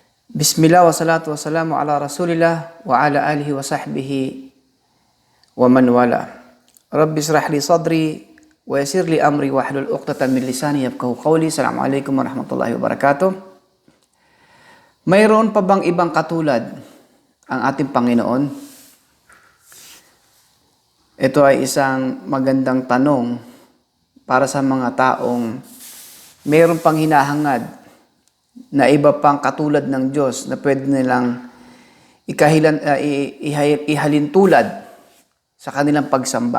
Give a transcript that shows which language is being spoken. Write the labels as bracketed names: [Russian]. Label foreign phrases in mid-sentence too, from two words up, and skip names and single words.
[Arabic] بسم الله والصلاة والسلام على رسول الله وعلى آله وصحبه ومن والاه. رب اشرح لي صدري ويسر لي أمري واحلل عقدة من لساني يفقهوا قولي. السلام عليكم ورحمة الله وبركاته. [Filipino] Mayroon pa bang ibang katulad ang ating Panginoon? Ito ay isang magandang tanong para sa mga taong mayroon pang hinahangad na iba pang katulad ng Diyos na pwede nilang ihalin tulad sa kanilang pagsamba.